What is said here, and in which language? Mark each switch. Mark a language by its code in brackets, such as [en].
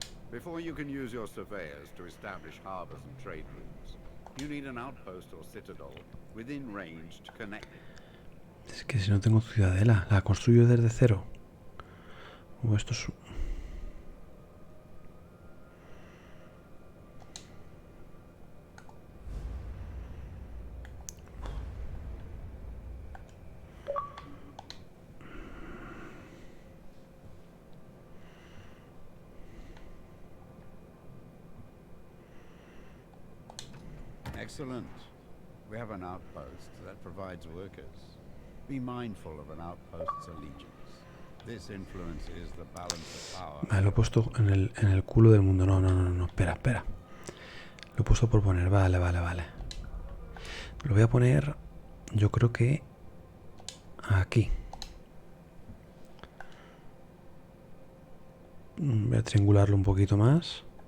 [en] Before you can use your surveyors to establish harbors and trade routes, you need an outpost or citadel within range to connect. [es] Es que si no tengo ciudadela, ¿la construyo desde cero? O esto es... [en] Excellent. We have an outpost that provides workers. Be mindful of an outpost's allegiance. This influences the balance of power. [es] Vale, lo he puesto en el culo del mundo. No. Espera. Lo he puesto por poner. Vale. Lo voy a poner, yo creo que aquí. Voy a triangularlo un poquito más.